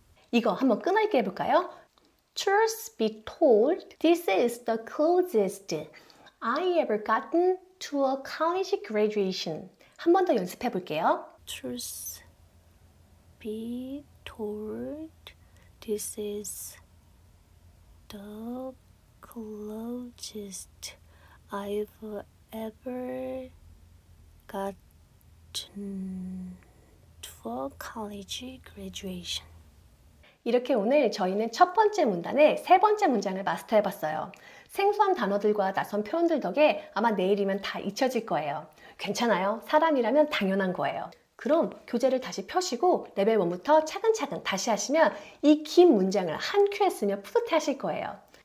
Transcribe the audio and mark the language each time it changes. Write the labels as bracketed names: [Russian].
[Korean] 이거 한번 끊어읽기 해볼까요? [English] Truth be told, this is the closest I ever gotten to a college graduation. [Korean] 한 번 더 연습해 볼게요. [English] Truth be told, this is the closest I've ever gotten to a college graduation. [Korean] 이렇게 오늘 저희는 첫 번째 문단의 세 번째 문장을 마스터해 봤어요. 생소한 단어들과 낯선 표현들 덕에 아마 내일이면 다 잊혀질 거예요. 괜찮아요. 사람이라면 당연한 거예요. 그럼 교재를 다시 펴시고 레벨 1부터 차근차근 다시 하시면 이 긴 문장을 한 큐에 쓰며 뿌듯해 하실 거예요.